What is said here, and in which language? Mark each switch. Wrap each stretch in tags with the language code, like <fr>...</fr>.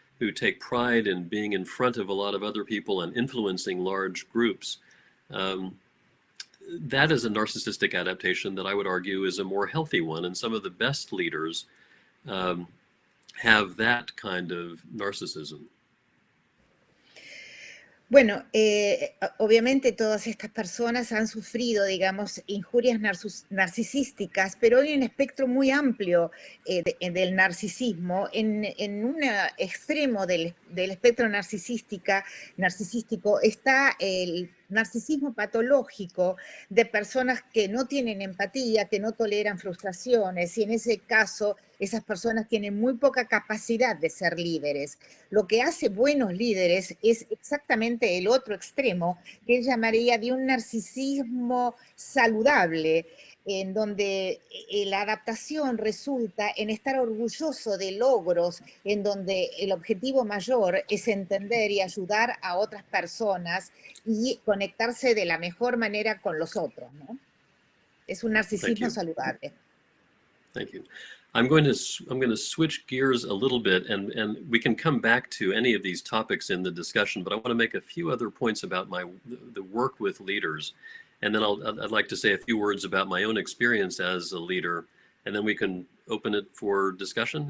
<en>who take pride in being in front of a lot of other people and influencing large groups, that is a narcissistic adaptation that I would argue is a more healthy one. And some of the best leaders have that kind of narcissism.</en> <es>Bueno, obviamente todas estas personas han sufrido, digamos, injurias narcisísticas, pero hay un espectro muy amplio del narcisismo. En un extremo del espectro narcisístico está el narcisismo patológico de personas que no tienen empatía, que no toleran frustraciones, y en ese caso esas personas tienen muy poca capacidad de ser líderes. Lo que hace buenos líderes es exactamente el otro extremo, que él llamaría de un narcisismo saludable, en donde la adaptación resulta en estar orgulloso de logros, en donde el objetivo mayor es entender y ayudar a otras personas y conectarse de la mejor manera con los otros, ¿no? Es un narcisismo saludable.</es> <en>Thank you. I'm going to switch gears a little bit, and we can come back to any of these topics in the discussion, but I want to make a few other points about the work with leaders. And then I'd like to say a few words about my own experience as a leader, and then we can open it for discussion.</en>